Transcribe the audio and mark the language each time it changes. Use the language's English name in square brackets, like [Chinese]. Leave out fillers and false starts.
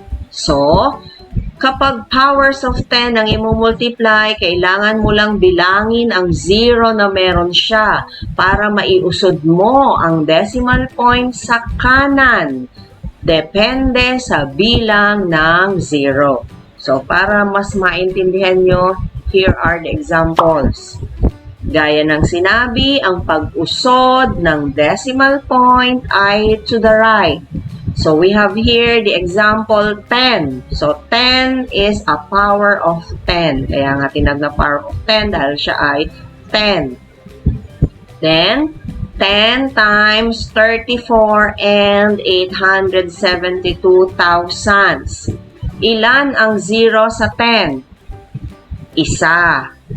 [Filipino] So, kapag powers of 10 ang imumultiply, kailangan mo lang bilangin ang 0 na meron siya para maiusod mo ang decimal point sa kanan. Depende sa bilang ng 0. [English] So, [Filipino] para mas maintindihan nyo, [English] here are the examples. [Filipino] Gaya ng sinabi, ang pag-usod ng decimal point ay [English] to the right. So, we have here the example 10. So, 10 is a power of 10. [Filipino] Kaya nga tinag na power of 10 dahil siya ay 10. [English] Then, 10 times 34 and 872 thousandths. [Filipino] Ilan ang 0 sa 10? Isa.